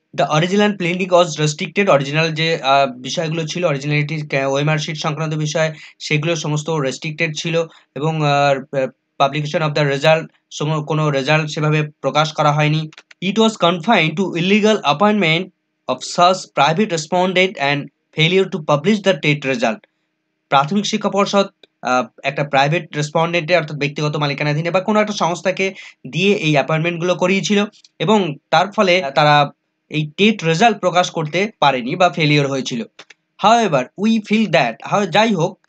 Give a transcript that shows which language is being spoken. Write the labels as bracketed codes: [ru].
[en] the original pleading was restricted, [bn] original যে বিষয়গুলো ছিল অরিজিনালিটি ওএমআর শিট সংক্রান্ত বিষয় সেগুলো সমস্ত রেস্ট্রিক্টেড ছিল এবং [en] publication of the result [bn] কোনো রেজাল্ট সেভাবে প্রকাশ করা হয়নি। [en] It was confined to illegal appointment of such private respondent and failure to publish the TET result. [bn] প্রাথমিক শিক্ষা পর্ষদ একটা প্রাইভেট রেসপন্ডেন্টে অর্থাৎ ব্যক্তিগত মালিকানাধীনে বা কোনো একটা সংস্থাকে দিয়ে এই অ্যাপয়েন্টমেন্টগুলো করিয়েছিল এবং তার ফলে তারা এই টেট রেজাল্ট প্রকাশ করতে পারেনি বা ফেলিওর হয়েছিল। [en] However, we feel that [bn] যাই হোক